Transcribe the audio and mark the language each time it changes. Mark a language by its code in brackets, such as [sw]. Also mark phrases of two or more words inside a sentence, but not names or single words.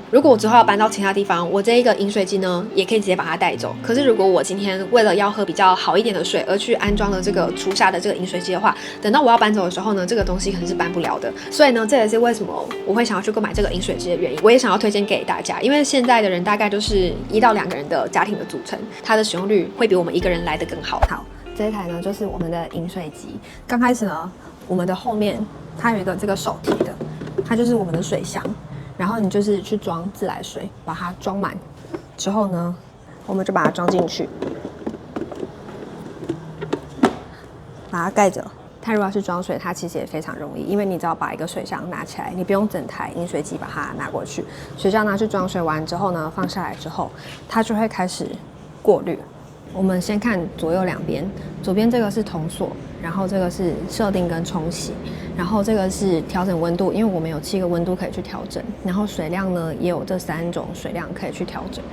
[zh] 如果我之後要搬到其他地方，我這一個飲水機呢，也可以直接把它帶走。可是如果我今天為了要喝比較好一點的水，而去安裝了這個廚下的這個飲水機的話，等到我要搬走的時候呢，這個東西可能是搬不了的。所以呢，這也是為什麼我會想要去購買這個飲水機的原因。我也想要推薦給大家，因為現在的人大概就是1到2個人的家庭的組成，它的使用率會比我們一個人來得更好。好，這一台呢就是我們的飲水機。剛開始呢，我們的後面它有一個這個手提的，它就是我們的水箱，然後你就是去裝自來水，把它裝滿之後呢，我們就把它裝進去，把它蓋着。它如果要是裝水，它其實也非常容易，因為你只要把一個水箱拿起來，你不用整台飲水機把它拿過去，水箱拿去裝水完之後呢，放下來之後，它就会開始過濾。我們先看左右兩邊，左邊這個是銅鎖，然後這個是設定跟沖洗，然後這個是調整溫度，因為我們有7個溫度可以去調整，然後水量呢也有這3種水量可以去調整。